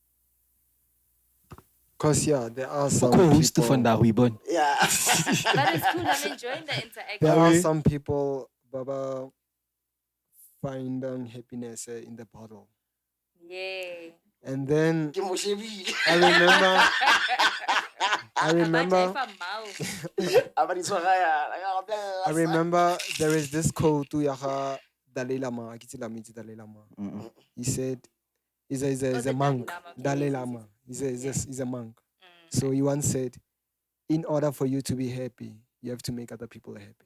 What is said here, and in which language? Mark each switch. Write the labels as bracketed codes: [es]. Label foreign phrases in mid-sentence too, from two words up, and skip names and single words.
[en] Because, yeah, there are some Co-host people, van Weebon. Yeah. But it's cool. I'm enjoying the interaction. there are some people, Baba, finding happiness in the bottle. Yeah. And then [st] Ke mo shebile. [en] I remember [tn] Aba di tshwara yana. [en] I remember there is this quote to Yaha Dalai Lama. Dalai Lama. He said, he's the a monk. Dalai Dalai Lama. Lama. He's a monk. So he once said, in order for you to be happy, you have to make other people happy.